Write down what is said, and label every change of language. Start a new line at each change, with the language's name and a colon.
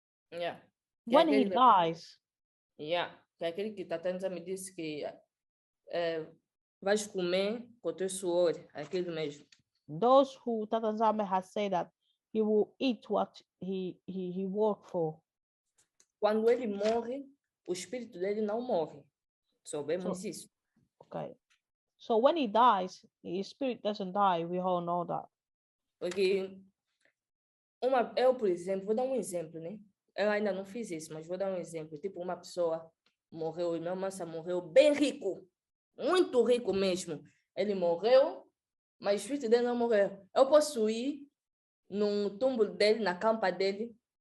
English: Yeah. When he dies.
Portuguese: Yeah. Que aquele que Tatanza me disse que vais comer com o teu suor, aquele mesmo.
English: Those who Tata Nzambe has said that he will eat what he worked for.
Portuguese: Quando ele morre, o espírito dele não morre. Sabemos isso.
English: Okay. So when he dies, his spirit doesn't die. We all know that.
Portuguese: Porque eu, por exemplo, vou dar um exemplo, né? Eu ainda não fiz isso, mas vou dar um exemplo. Tipo, uma pessoa morreu, Yah Nzambe Massa morreu bem rico, muito rico mesmo. Ele morreu, mas o espírito dele não morreu. Eu posso ir no túmulo dele, na campa dele.